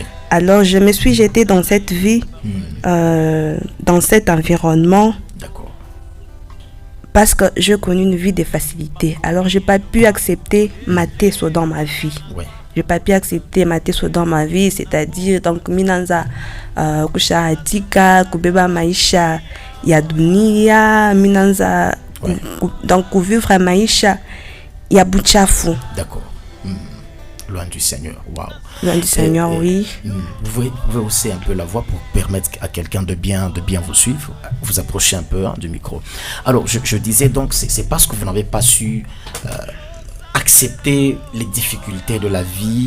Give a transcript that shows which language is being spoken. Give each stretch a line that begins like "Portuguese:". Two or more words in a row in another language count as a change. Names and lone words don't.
French: Alors, je me suis jetée dans cette vie, dans cet environnement. D'accord. Parce que j'ai connu une vie de facilité. Alors, je n'ai pas pu accepter mater ça dans ma vie. Oui. Je n'ai pas pu accepter mater ça dans ma vie, c'est-à-dire, donc,
Swahili: minanza, kusha atika, kubeba maisha, ya dunia, minanza,
French: donc, vivre
Swahili: maisha, ya buchafu.
French: D'accord. Loin du Seigneur. Waouh. Loin du Seigneur, oui. Vous pouvez hausser un peu la voix pour permettre à quelqu'un de bien vous suivre. Vous approchez un peu du micro. Alors, je disais donc, c'est parce que vous n'avez pas su accepter les difficultés de la vie.